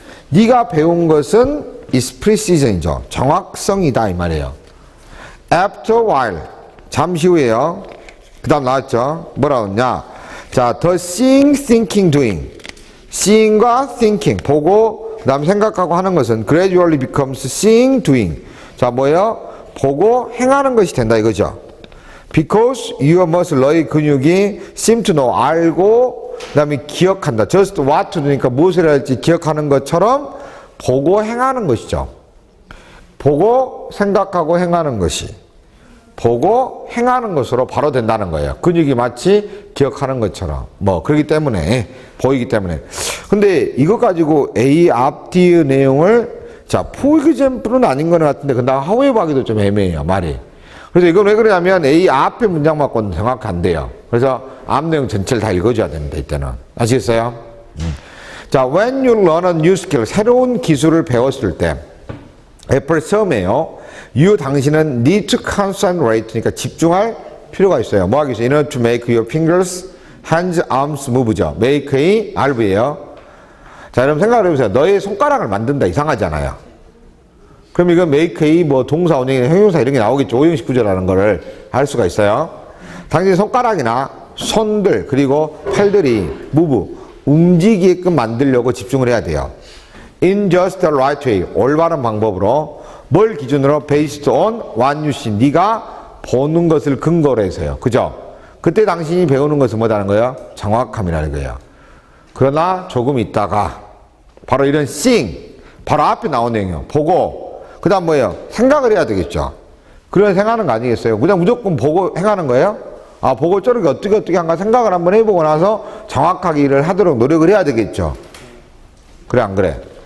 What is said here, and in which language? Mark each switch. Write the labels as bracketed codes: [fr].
[ko] 네가 배운 것은 [en] is precision [ko] 이죠. 정확성이다, 이 말이에요. [en] After a while, [ko] 잠시 후에요. 그 다음 나왔죠? 뭐라고 했냐? [en] 자, the seeing, thinking, doing. [ko] seeing과 thinking, 보고, 그 다음 생각하고 하는 것은 [en] gradually becomes seeing, doing. [ko] 자, 뭐예요? 보고 행하는 것이 된다 이거죠. [en] Because your muscle, [ko] 너의 근육이 [en] seem to know, [ko] 알고 그 다음에 기억한다. [en] Just what to do [ko] 니까 무엇을 할지 기억하는 것처럼 보고 행하는 것이죠. 보고 생각하고 행하는 것이 보고 행하는 것으로 바로 된다는 거예요. 근육이 마치 기억하는 것처럼 그렇기 때문에 보이기 때문에. 근데 이거 가지고 A 앞뒤의 내용을 자 for example은 아닌 것 같은데 근데 however 하기도 좀 애매해요 말이. 그래서 이건 왜 그러냐면 A 앞에 문장만 건 정확히 안 돼요. 그래서 앞 내용 전체를 다 읽어줘야 됩니다. 이때는 아시겠어요? 자, [en] when you learn a new skill, [ko] 새로운 기술을 배웠을 때 애플 처음에요. you 당신은 [en] need to concentrate, [ko] 그러니까 집중할 필요가 있어요. [en] 뭐 하겠어요? In order to make your fingers, hands, arms move죠. [ko] make의 RV예요. 자, 여러분 생각을 해보세요. 너의 손가락을 만든다 이상하잖아요. 그럼 이건 make의 동사, 원형이나 형용사 이런 게 나오겠죠. 오형식 구조라는 거를 알 수가 있어요. 당신 손가락이나 손들 그리고 팔들이 move, 움직이게끔 만들려고 집중을 해야 돼요. [en] In just the right way, [ko] 올바른 방법으로 뭘 기준으로 [en] based on what you see, [ko] 네가 보는 것을 근거로 해서요. 그죠? 그때 당신이 배우는 것은 뭐라는 거예요? 정확함이라는 거예요. 그러나 조금 있다가 바로 이런 seeing, 바로 앞에 나온 내용이요. 보고, 그 다음 뭐예요? 생각을 해야 되겠죠. 그런 생각하는 거 아니겠어요? 그냥 무조건 보고 행하는 거예요? 아, 보고 저렇게 어떻게 한가 생각을 한번 해보고 나서 정확하게 일을 하도록 노력을 해야 되겠죠. 그래, 안 그래?